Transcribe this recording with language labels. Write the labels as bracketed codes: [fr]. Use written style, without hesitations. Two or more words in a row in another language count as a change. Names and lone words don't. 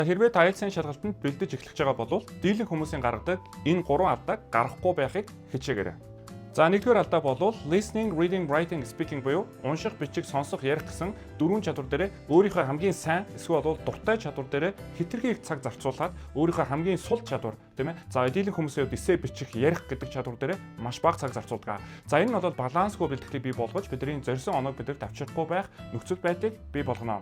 [mn] Хэрвээ та IELTS-ийн шалгалтанд бэлдэж эхлэж байгаа бол дийлэн хүмүүсийн гаргадаг энэ 3 алдааг гаргахгүй байхыг хичээгээрэй. За нэгдүгээр алдаа бол [en] listening, reading, writing, speaking [mn] буюу унших, бичих, сонсох, ярих гэсэн дөрвөн чадвар дээр өөрийнхөө хамгийн сайн эсвэл дуртай чадвар дээр хэтэрхий их цаг зарцуулаад өөрийнхөө хамгийн сул чадвар тийм ээ. За дийлэн хүмүүсийн хувьд эссе бичих, ярих гэдэг чадвар дээр маш бага цаг зарцуулдаг. За энэ нь бол балансгүй бэлтгэлийг бий болгож бидний зорьсон оноог бид нар тавьчихгүй байх нөхцөл байдлыг бий болгоно.